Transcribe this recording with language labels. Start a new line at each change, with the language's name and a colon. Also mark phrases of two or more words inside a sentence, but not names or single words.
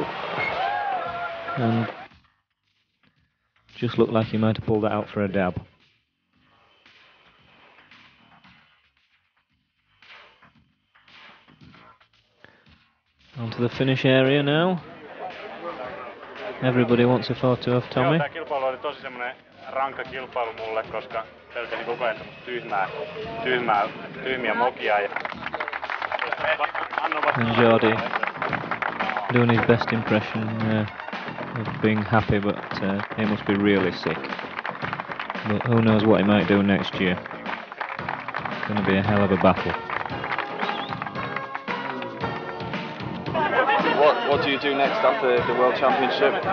English: And just looked like he might have pulled that out for a dab. Onto the finish area now. Everybody wants a photo of Tommy.
Finnish: Tämä kilpailu oli tosi semmoinen rankka kilpailu mulle, koska pelkäsin koko ajan tyhmiä mokia.
English: And Jordi doing his best impression of being happy, but he must be really sick. But who knows what he might do next year. It's going to be a hell of a battle. What do you do next after the World Championship?